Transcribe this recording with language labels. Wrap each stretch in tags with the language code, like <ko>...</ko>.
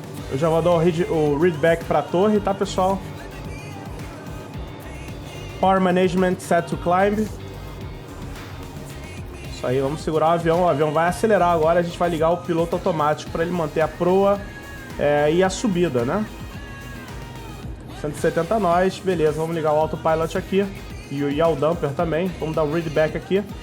<pt>Eu já vou dar o readback para a torre, tá, pessoal?</pt> <en>Power management set to climb.</en> <pt>Isso aí, vamos segurar o avião vai acelerar agora, a gente vai ligar o piloto automático para ele manter a proa e a subida, né? 170 nós, beleza, vamos ligar o autopilot aqui e o yaw dumper também, vamos dar o readback aqui.</pt>